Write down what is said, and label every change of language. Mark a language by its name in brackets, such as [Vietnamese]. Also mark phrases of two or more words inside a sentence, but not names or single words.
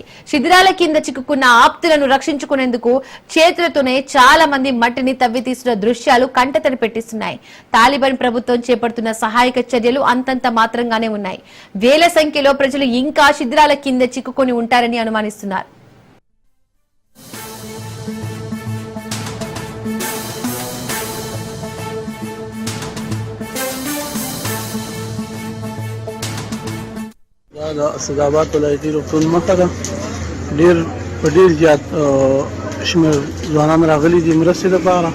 [Telugu] శిథిలాల కింద చిక్కుకున్న ఆప్తులను రక్షించుకునేందుకు చేతులతోనే చాలా మంది మట్టిని తవ్వి తీసిన దృశ్యాలు కంటతడి పెట్టిస్తున్నాయి. తాలిబాన్ ప్రభుత్వం చేపడుతున్న సహాయక చర్యలు అంతంత మాత్రంగానే ఉన్నాయి. వేల సంఖ్యలో ప్రజలు ఇంకా శిథిలాల కింద చిక్కుకొని ఉంటారని అనుమానిస్తున్నారు. [Pashto] سدابات ولایتي روغتون مخه ده ډېر زیات شمېر ځوانان راغلي دي مرستې لپاره.